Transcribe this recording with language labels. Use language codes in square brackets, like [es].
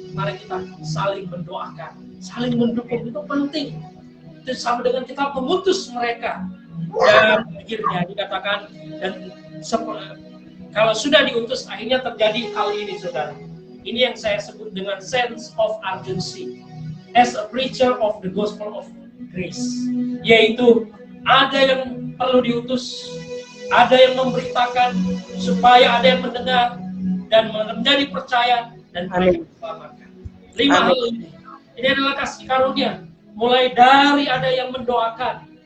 [id] Mari kita saling mendoakan, saling mendukung, itu penting. Itu sama dengan kita memutus mereka. Dan akhirnya dikatakan, dan kalau sudah diutus, akhirnya terjadi hal ini, saudara. Ini yang saya sebut dengan [en] sense of urgency. As a preacher of the gospel of grace. [id] Yaitu, ada yang perlu diutus, ada yang memberitakan, supaya ada yang mendengar, dan menjadi percaya, dan mereka diselamatkan. 5 hal ini. Ini adalah kasih karunia. Mulai dari ada yang mendoakan.